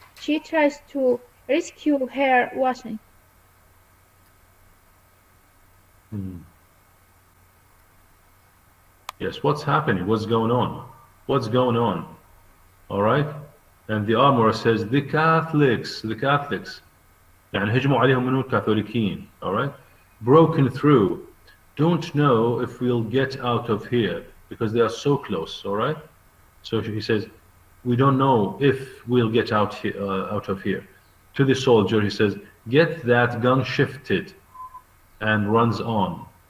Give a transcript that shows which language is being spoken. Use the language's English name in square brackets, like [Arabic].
[English] She tries to rescue her washing. Yes. What's happening? What's going on? What's going on? All right. And the armorer says, the Catholics. [Arabic] يعني هجموا عليهم منو الكاثوليكيين. [English] All right. Broken through. Don't know if we'll get out of here because they are so close. All right. So he says, we don't know if we'll get out of here. To the soldier, he says, get that gun shifted, and runs on.